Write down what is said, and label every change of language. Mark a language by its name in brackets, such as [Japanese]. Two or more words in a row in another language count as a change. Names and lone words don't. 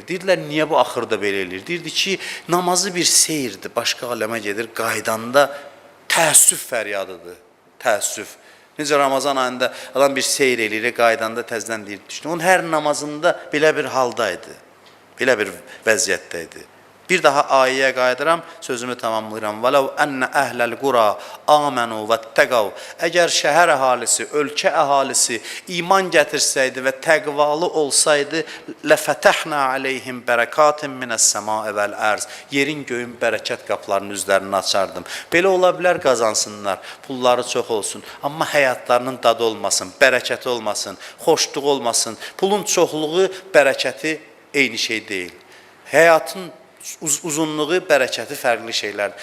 [Azerbaijani] Deyirlər, niyə bu axırda belə eləyir? Deyirdi ki, namazı bir seyirdir, başqa aləmə gedir, qaydanda təəssüf fəryadıdır, təəssüf. Necə Ramazan ayında adam bir seyir eləyir, qaydanda təzdən deyir, düşdü. Onun hər namazında belə bir haldaydı, belə bir vəziyyətdəydi. Bir daha ayəyə qayıdıram, sözümü tamamlayıram. [Arabic] وَلَوْ أَنَّ أَهْلَ الْقُرَى آمَنُوا وَاتَّقَوْا [Azerbaijani] Əgər şəhər əhalisi, ölkə əhalisi iman gətirsəydi və təqvalı olsaydı, [Arabic] لَفَتَحْنَا عَلَيْهِمْ بَرَكَاتٍ مِنَ السَّمَاءِ وَالْأَرْضِ [Azerbaijani] Yerin göyün bərəkət qapılarının üzlərini açardım. Belə ola bilər qazansınlar, pulları çox olsun, amma həyatlarının dadı olmasın, bərəkəti olmasın, xoşluq olmasın. Pulun çoxluğu, bərəkəti eyni şey deyil. Həyatın uzunluğu, bərəkəti fərqli şeylərdir.